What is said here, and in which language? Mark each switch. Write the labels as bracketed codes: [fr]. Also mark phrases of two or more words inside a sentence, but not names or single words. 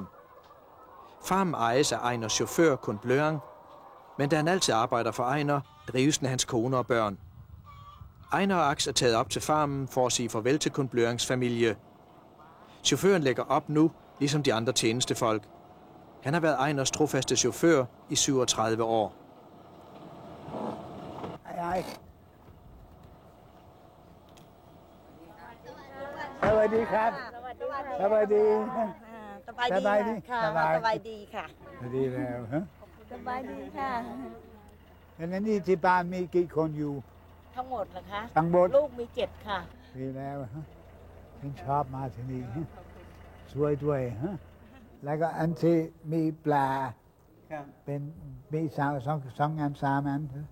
[da] Farmen ejes af Einars chauffør Kun Bløang, men da han altid arbejder for Einar, drives den af hans kone og børn. Einar og Ax er taget op til farmen for at sige farvel til Kun Bløangs familie. Chaufføren lægger op nu, ligesom de andre tjenestefolk. Han har været Einars trofaste chauffør i 37 år. Hej. [th] Sawadeeครับสวัสดีสบายดีค่ะสบายดีค่ะดีแล้วฮะสบายดีค่ะแล้วนี่ที่บ้านมีกี่คนอยู่ทั้งหมดเหรอคะทั้งหมดลูกมี7ค่ะดีแล้วฮะฉันชอบมาที่นี่สวยด้วยฮะแล้วก็อันที่มีปลาเป็นมีสองอัน3 อัน